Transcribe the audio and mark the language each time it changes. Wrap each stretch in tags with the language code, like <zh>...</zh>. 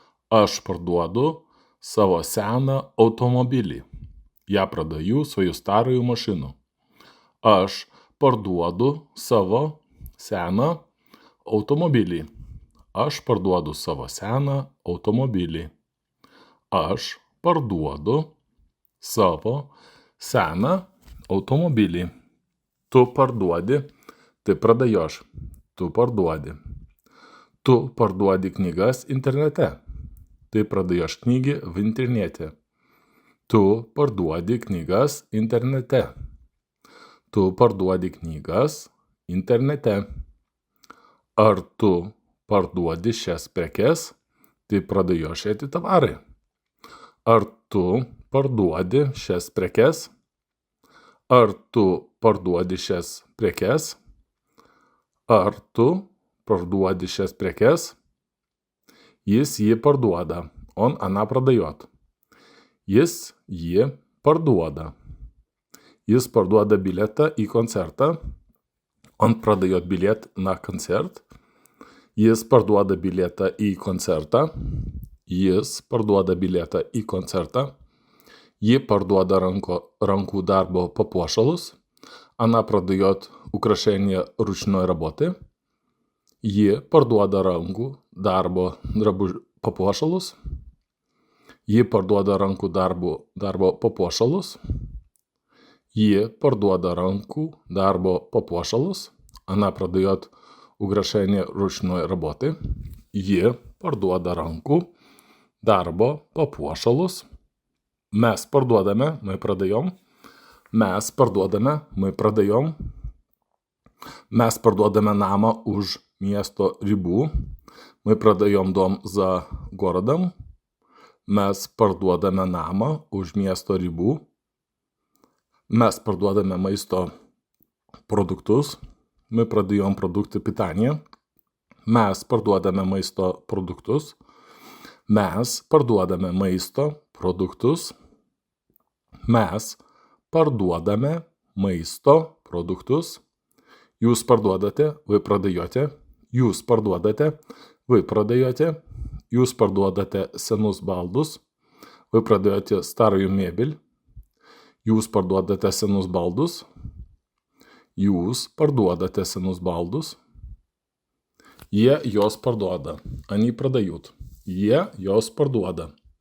<lt>Aš parduodu savo seną automobilį.</lt> <ru>Я продаю свою старую машину.</ru> <lt>Aš parduodu savo seną automobilį. Aš parduodu savo seną automobilį. Aš parduodu savo seną automobilį. Tu parduodi,</lt> <ru>ты продаешь.</ru> <lt>Tu parduodi. Tu parduodi knygas internete.</lt> <ru>Ты продаешь книги в интернете.</ru> <lt>Tu parduodi knygas internete. Tu parduodi knygas internete. Ar tu parduodi šias prekes?</lt> <ru>Ты продаешь эти товары.</ru> <lt>Ar tu parduodi šias prekes? Ar tu parduodi šias prekes? Ar tu parduodi šias prekes? Jis jį parduoda.</lt> <ru>Он, она продает.</ru> <lt>Jis jį parduoda. Jis parduoda bilietą į koncertą.</lt> <ru>Он продает билет на концерт.</ru> <lt>Jis parduoda bilietą į koncertą. Jis parduoda bilietą į koncertą. Ji parduoda rankų darbo papuošalus.</lt> <ru>Она продает украшения ручной работы.</ru> <lt>Ji parduoda rankų darbo papuošalus. Ji parduoda rankų darbo papuošalus. Ji parduoda rankų darbo papuošalus.</lt> <ru>Она продает украшения ручной работы.</ru> <lt>Ji parduoda rankų darbo papuošalus. Mes parduodame,</lt> <ru>мы продаем.</ru> <lt>Mes parduodame, мы продаем. Mes parduodame namą už miesto ribų.</lt> <ru>Мы продаем дом за городом.</ru> <lt>Mes parduodame namą už miesto ribų. Mes parduodame maisto продуктус.</lt> <ru>Мы продаем продукты питания.</ru> <lt>Mes parduodame maisto produktus. Mes parduodame maisto produktus. Mes parduodame maisto produktus. Jūs parduodate,</lt> <ru>вы продаете.</ru> <lt>Jūs parduodate, вы продаете. Jūs parduodate senus baldus.</lt> <ru>Вы продаете старую мебель.</ru> <lt>Jūs parduodate senus baldus. Jūs parduodate senus baldus. Jie jos parduoda.</lt> <ru>Они продают.</ru> <lt>Jie jos parduoda.</lt>